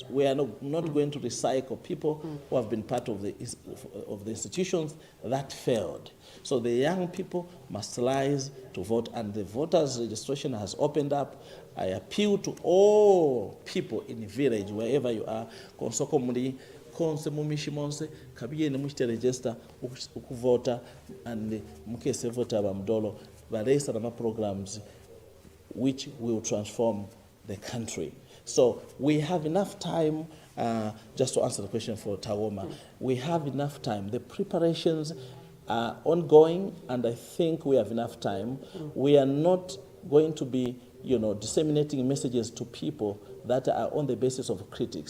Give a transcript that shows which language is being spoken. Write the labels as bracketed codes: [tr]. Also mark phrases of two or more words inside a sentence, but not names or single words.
[en] We are not going to recycle people who have been part of the institutions that failed. So the young people must rise to vote, and the voters' registration has opened up. I appeal to all people in the village, wherever you are, [bem] konsoko muli, konse mumishi monse, KBN mushite register, ukuvota, and mukese vota ba Mudolo, balesa nama [en] programs which will transform the country. So we have enough time, just to answer the question for Tagoma, we have enough time. The preparations are ongoing, and I think we have enough time. We are not going to be, disseminating messages to people that are on the basis of critics.